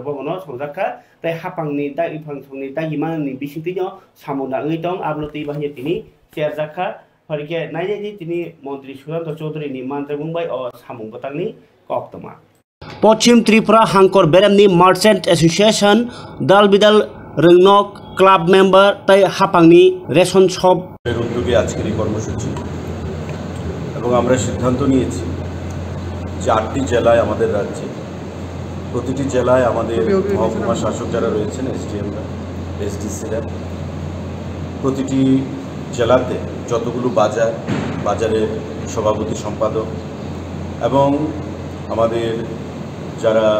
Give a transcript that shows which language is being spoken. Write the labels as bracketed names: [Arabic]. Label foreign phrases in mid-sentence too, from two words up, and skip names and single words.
[Kok Borok] भवनो संजाका ताई हापांनि दागिफां संनि दागिमाननि बिसिंतिनो सामुं दाङै दं आब्लो ति बाहिय तिनि चेरजाखा फरिके नायनायनि तिनि मन्त्री सुशांत चौधरीनि मानजाय बुंबाय अ सामुं बतांनि कक्तमा पश्चिम त्रिपुरा हांकर बेरामनि [English] merchant association [Kok Borok] दाल बिदाल रोंनक [English] club member [Kok Borok] ताई हापांनि [English] ration shop [Bangla] উদ্যোগে আজকের এই কর্মসূচি এবং আমরা সিদ্ধান্ত নিয়েছি যে 8টি জেলায় আমাদের রাজ্যে প্রতিটি জেলায় আমাদের মহকুমা শাসক যারা রয়েছেন এসডিএমরা এসডিসিরা প্রতিটি জেলাতে যতগুলো বাজারের সভাপতি সম্পাদক এবং আমাদের যারা